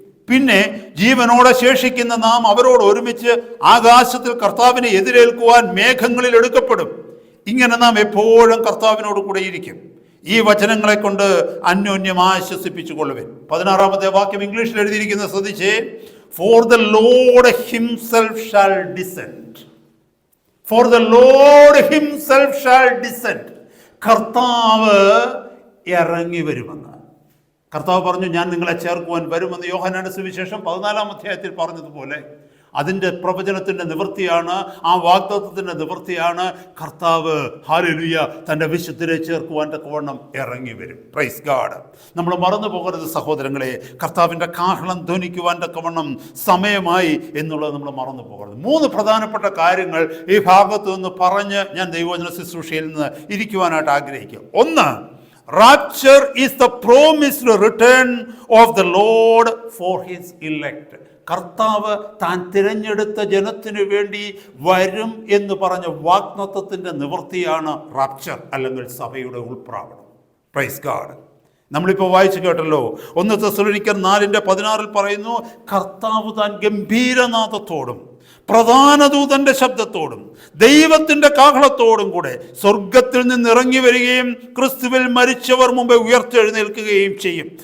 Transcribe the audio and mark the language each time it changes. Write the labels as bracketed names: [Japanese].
[Malayalam] പിന്നെ ജീവനോടെ ശേഷിക്കുന്ന നാം അവരോട് ഒരുമിച്ച് ആകാശത്തിൽ കർത്താവിനെ എതിരേൽക്കുവാൻ മേഘങ്ങളിൽ എടുക്കപ്പെടും. ഇങ്ങനെ നാം എപ്പോഴും കർത്താവിനോട് കൂടെ ഇരിക്കും. ഈ വചനങ്ങളെ കൊണ്ട് അന്യോന്യം ആശ്വസിപ്പിച്ചുകൊള്ളുവിൻ. 16-ാമത്തെ വാക്യം ഇംഗ്ലീഷിൽ എഴുതിയിരിക്കുന്ന ശ്രദ്ധിച്ചേ. [English] For the Lord himself shall descend. For the Lord himself shall descend. [Malayalam] കർത്താവ് ഇറങ്ങി വരുമെന്ന് കർത്താവ് പറഞ്ഞു, ഞാൻ നിങ്ങളെ ചേർക്കുവാൻ വരുമെന്ന് യോഹന്നാന്റെ സുവിശേഷം 14-ാം അധ്യായത്തിൽ പറഞ്ഞതുപോലെ അതിൻ്റെ പ്രവചനത്തിൻ്റെ നിവൃത്തിയാണ്, ആ വാഗ്ദത്തത്തിൻ്റെ നിവൃത്തിയാണ്. കർത്താവ് ഹല്ലേലൂയ തൻ്റെ വിശുദ്ധരെ ചേർക്കുവാൻ തക്കവണ്ണം ഇറങ്ങി വരും. Praise God. നമ്മൾ മറന്നു പോകരുത് സഹോദരങ്ങളെ, കർത്താവിൻ്റെ കാഹളം ധ്വനിക്കുവാൻ തക്കവണ്ണം സമയമായി എന്നുള്ളത് നമ്മൾ മറന്നു പോകരുത്. 3 പ്രധാനപ്പെട്ട കാര്യങ്ങൾ ഈ ഭാഗത്തു നിന്ന് പറഞ്ഞ് ഞാൻ ദൈവവചന ശുശ്രൂഷയിൽ നിന്ന് ഇരിക്കുവാനായിട്ട് ആഗ്രഹിക്കുക. [English] ഒന്ന്, rapture is the promised return of the Lord for his elect. [Malayalam] കർത്താവ് താൻ തിരഞ്ഞെടുത്ത ജനത്തിനു വേണ്ടി വരും എന്ന് പറഞ്ഞ വാഗ്ദത്തത്തിന്റെ നിവൃത്തിയാണ് റാപ്ചർ അല്ലെങ്കിൽ സഭയുടെ ഉൾപ്രാവണം. Praise God. നമ്മളിപ്പോൾ വായിച്ചു കേട്ടല്ലോ, 1 തെസ്സലോനിക്കർ 4:16 പറയുന്നു, കർത്താവ് താൻ ഗംഭീരനാദത്തോടും പ്രധാന ദൂതന്റെ ശബ്ദത്തോടും ദൈവത്തിന്റെ കാഹളത്തോടും കൂടെ സ്വർഗത്തിൽ നിന്ന് ഇറങ്ങി വരികയും ക്രിസ്തുവിൽ മരിച്ചവർ മുമ്പേ ഉയർത്തെഴുന്നേൽക്കുകയും ചെയ്യും.